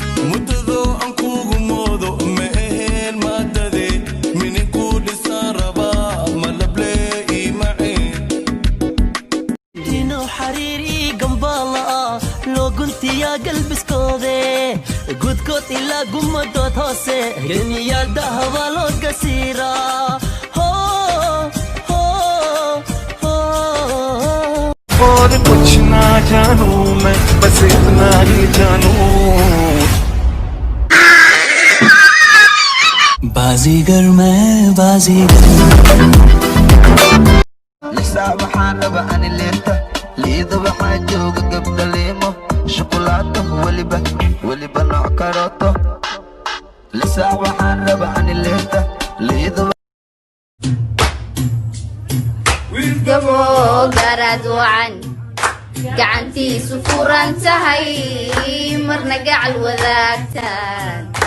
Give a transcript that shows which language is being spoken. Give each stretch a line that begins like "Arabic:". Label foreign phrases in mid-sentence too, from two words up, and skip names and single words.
Somali: Muddadoo aan kuugu moodo ma aheen maadade, minin ku dhisaan rabaa, ma la play ma ciin. Dino xariiri gambaala ah, loo guntiya galbiskoode, gudkood ilaa gumadood hoose, geniyaal dahaba loo gasiira. Ho, ho, ho, ho.
Hindi: और कुछ ना जानू मैं, बस इतना ही जानू। बाजीगर मैं, बाजीगर।
Somali: Lisa waxaan raba ani leenta, liido waxaa jooga gabdha liimo, shukulaato weliba, weliba nooc karooto. Lisa waxaan raba ani leenta, liido Gabo garad wacan, gacantiisu furan tahay, marna gacal wadaagtaan.